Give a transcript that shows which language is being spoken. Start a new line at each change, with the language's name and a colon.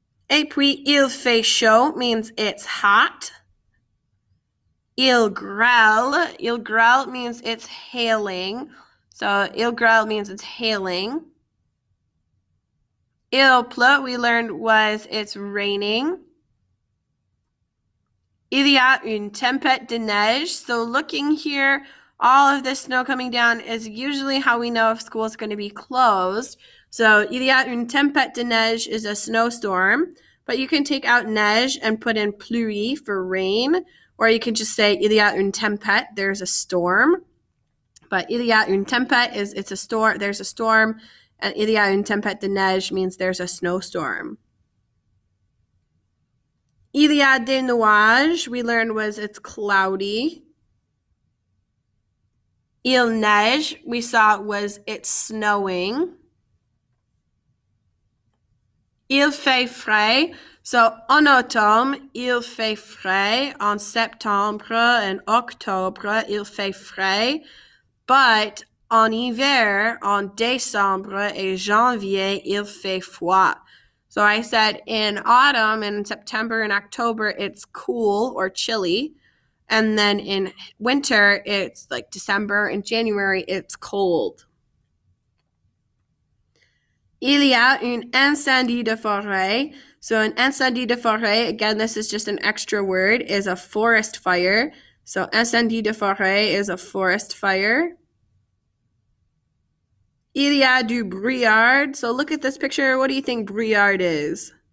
French: Et puis, il fait chaud
English: means it's hot.
French: Il grêle. Il grêle
English: means it's hailing. So il grêle means it's hailing.
French: Il pleut,
English: we learned, was it's raining.
French: Il y a une tempête de neige.
English: So looking here all of this snow coming down is usually how we know if school is going to be closed. So,
French: il y a une tempête de neige
English: is a snowstorm, but you can take out neige and put in pluie for rain, or you can just say
French: il y a une tempête,
English: there's a storm. But
French: il y a une tempête
English: is it's a storm, there's a storm, and
French: il y a une tempête de neige
English: means there's a snowstorm.
French: Il y a des nuages,
English: we learned was it's cloudy.
French: Il neige,
English: we saw was it's snowing.
French: Il fait frais, so en automne, il fait frais. En septembre and octobre, il fait frais. But en hiver, en décembre et janvier, il fait froid.
English: So I said in autumn and in September and October, it's cool or chilly. And then in winter, it's like December and January, it's cold.
French: Il y a un incendie de forêt.
English: So an
French: incendie de forêt,
English: again, this is just an extra word, is a forest fire. So
French: incendie de forêt
English: is a forest fire.
French: Il y a du brouillard.
English: So look at this picture. What do you think brouillard is?